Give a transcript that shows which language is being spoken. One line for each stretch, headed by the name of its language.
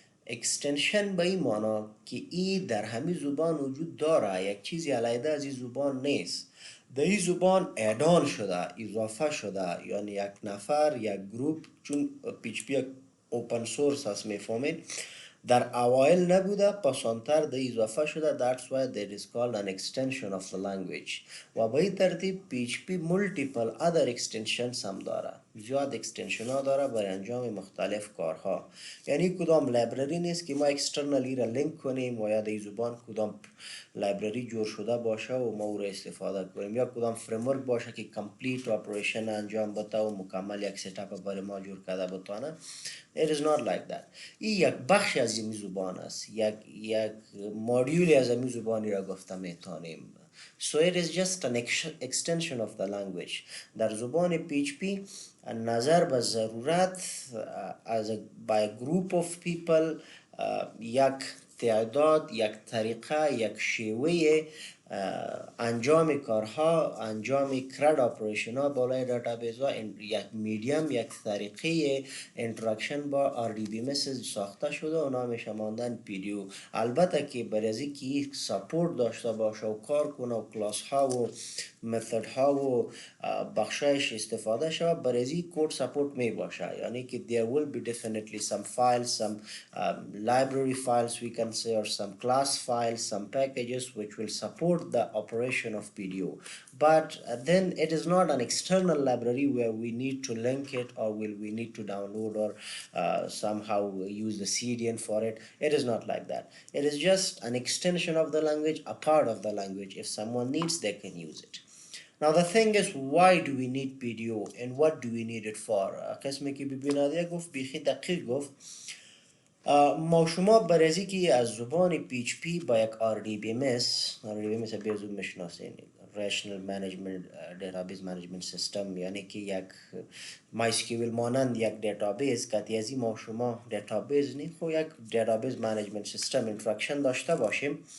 Persian: اکستنشن به این معنا که ای در همین زبان وجود داره، یک چیزی علیده از این زبان نیست، در این زبان ادان شده، اضافه شده، یعنی یک نفر یک گروپ، چون PHP یک اوپن سورس هست میفهمید، در اوایل نبوده، پسانتر ده اضافه شده.
English: that's why that is called an extension of the language.
Persian: و به این ترتیب PHP
English: multiple other extensions
Persian: هم داره، زیاد اکستنشن ها داره برای انجام مختلف کارها. یعنی کدام لایبرری نیست که ما اکسترنالی را لینک کنیم و یا در زبان کدام لایبرری جور شده باشه و ما او را استفاده کنیم، یا کدام فریمورک باشه که کمپلیت اپریشن انجام بده و مکمل یک ست اپ برای ما جور کرده بتانه.
English: It is not like that.
Persian: این یک بخش از این زبان است، یک مدیولی از این زبانی را گفته میتونیم.
English: So it is just an extension of the language.
Persian: در زبان PHP نظر به ضرورت
English: as by a group of people،
Persian: یک تعداد، یک طریقه، یک شیوه انجام کارها، انجام کرد اپریشن ها بالای دیتابیس ها، یک میدیم، یک طریقه اینتراکشن با RDBMS ساخته شده و نامش ماندن PDO. البته که برای از اینکه سپورت داشته باشه و کار کنه و کلاس ها و متد ها و بخشایش استفاده شود، برای از این کد سپورت می باشه. یعنی که
English: there will be definitely some files, some library files we can say, or some class files, some packages which will support the operation of PDO. But then it is not an external library where we need to link it or will we need to download or somehow use the CDN for it. It is not like that. It is just an extension of the language, a part of the language. If someone needs, they can use it. Now the thing is, why do we need PDO and what do we need it for?
Persian: قسمی که ببیناده گفت بیخی دقیق گفت. ما شما برای که از زبان PHP با یک RDBMS بیزون میشناسین، Rational Management Database Management System، یعنی که یک MySQL مانند یک دیتابیس که از این ما شما دیتابیس نید خو یک دیتابیس منیجمنت سیستم اینتراکشن داشته باشیم.